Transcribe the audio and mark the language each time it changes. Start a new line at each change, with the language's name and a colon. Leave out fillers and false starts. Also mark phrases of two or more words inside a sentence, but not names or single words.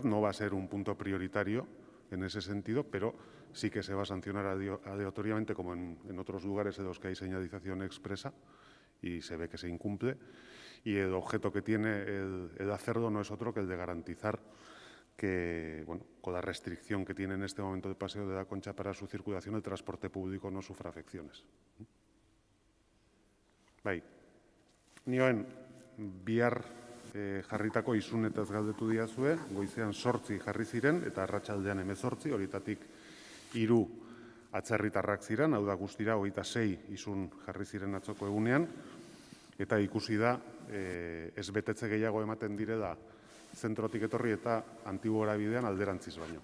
Spanish: No va a ser un punto prioritario en ese sentido, pero sí que se va a sancionar aleatoriamente, como en otros lugares en los que hay señalización expresa y se ve que se incumple. Y el objeto que tiene el hacerlo no es otro que el de garantizar que, con la restricción que tiene en este momento el Paseo de la Concha para su circulación, el transporte público no sufra afecciones.
Basque: Bai, nioen bihar jarritako isunetaz galdetu diazue, goizean 8 jarri ziren eta arratsaldean 18, horietatik 3 atzerritarrak ziren, hau da guztira 26 isun jarri ziren atzoko egunean, eta ikusi da ez betetze gehiago ematen direla zentrotik etorri eta Antibora bidean alderantziz baino.